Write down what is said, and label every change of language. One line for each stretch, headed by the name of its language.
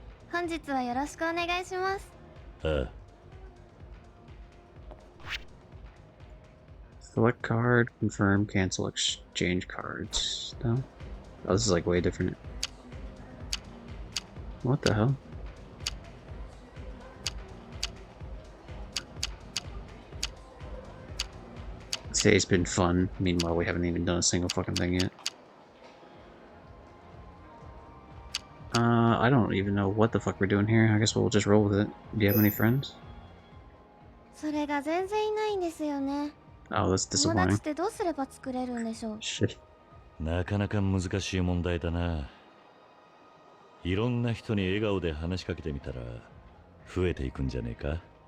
Japanese: 本日はよろしくお願いします。ああ、
English: Select card, confirm, cancel, exchange cards. No? Oh, this is like way different. What the hell? Today's been fun. Meanwhile, we haven't even done a single fucking thing yet. I don't even know what the fuck we're doing here. I guess we'll just roll with it. Do you have any friends?
Japanese: それが全然いないんですよね。
English: Oh, that's
Japanese: 友達
English: disappointing.
Japanese: ってどうすれば作れるんでしょう？
English: Shit.
Japanese: なかなか難しい問題だな。いろんな人に笑顔で話しかけてみたら増えていくんじゃねえか。